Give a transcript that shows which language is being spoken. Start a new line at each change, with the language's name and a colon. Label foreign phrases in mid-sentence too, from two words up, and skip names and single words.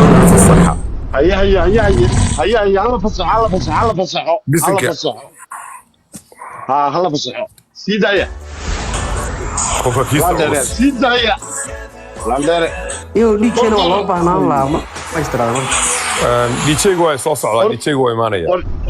Somali: Fasaxa. Haya, haya, haya, haya. Haya, haya, hala fasaxo, hala fasaxo, hala fasaxo. Hala Bisinka. fasaxo. Ha, hala fasaxo. Sii daaya. Qofka kiisa Landere, culus. sii daaya. Landere. Iyo D J-na waa loo Qofka baahnaan lahaa, ma, ma istiraado. Een, D J-gu waa soo socdaa, Or-, D J-gu waa imaanaya. or-,